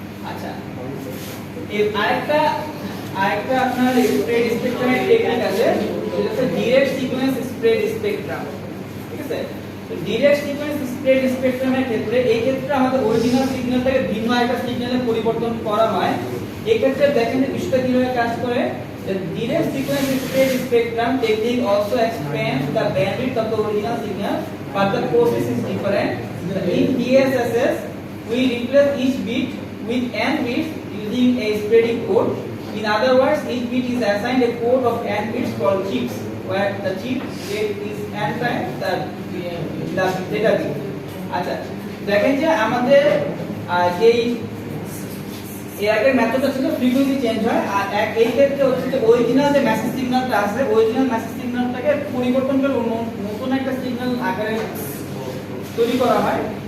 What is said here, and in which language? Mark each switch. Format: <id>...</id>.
<bn>আচ্ছা, এই আরেকটা আপনার স্প্রেড স্পেকট্রামের টেকনিক আছে, যেটা হচ্ছে ডাইরেক্ট সিকোয়েন্স স্প্রেড স্পেকট্রাম, ঠিক আছে। তো ডাইরেক্ট সিকোয়েন্স স্প্রেড স্পেকট্রামের ক্ষেত্রে এই ক্ষেত্রে আমাদের অরিজিনাল সিগন্যালটাকে ভিন্ন একটা সিগন্যালে পরিবর্তন করা হয়। এই ক্ষেত্রে দেখেন যে বিষয়টা কিভাবে কাজ করে।</bn> <en>The direct sequence spread spectrum technique also expands the bandwidth of the original signal, but the process is different. In DSSS, we replace each bit with n bits using a spreading code. In other words, each bit is assigned a code of n bits called chips, where the chip rate is n times the data bit.</en> <bn>আচ্ছা, দেখেন যে আমাদের যেই এর আগের মেথডটা ছিল frequency change হয়, আর এই ক্ষেত্রে হচ্ছে যে অরিজিনাল যে মেসেজ সিগন্যালটা আছে, অরিজিনাল মেসেজ সিগন্যালটাকে পরিবর্তন করে নতুন একটা সিগন্যাল আকারে তৈরি করা হয়।</bn>